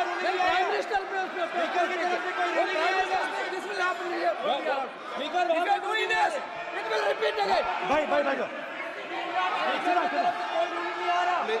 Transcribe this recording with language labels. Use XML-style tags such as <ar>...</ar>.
<hi>Prime minister speaker की तरफ से कोई रूलिंग नहीं आएगा।</hi> <en>This will happen. Speaker if you are doing this, it will repeat again.</en> <hi>भाई स्पीकर की तरफ से कोई रूलिंग नहीं आ रहा।</hi>